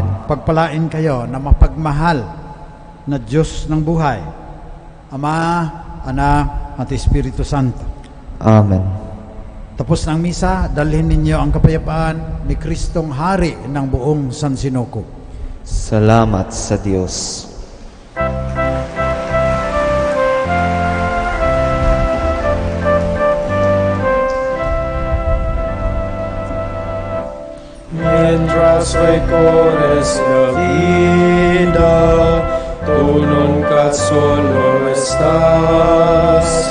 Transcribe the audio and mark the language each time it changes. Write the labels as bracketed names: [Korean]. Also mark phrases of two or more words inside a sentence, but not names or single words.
[Filipino] Pagpalain kayo na mapagmahal na Diyos ng buhay, Ama, Anak, at Espiritu Santo. Amen. Tapos ng misa, dalhin ninyo ang kapayapaan ni Kristong Hari ng buong San Sinuko. Salamat sa Diyos. [Spanish] Mientras recorres la vida, tú nunca solo estás.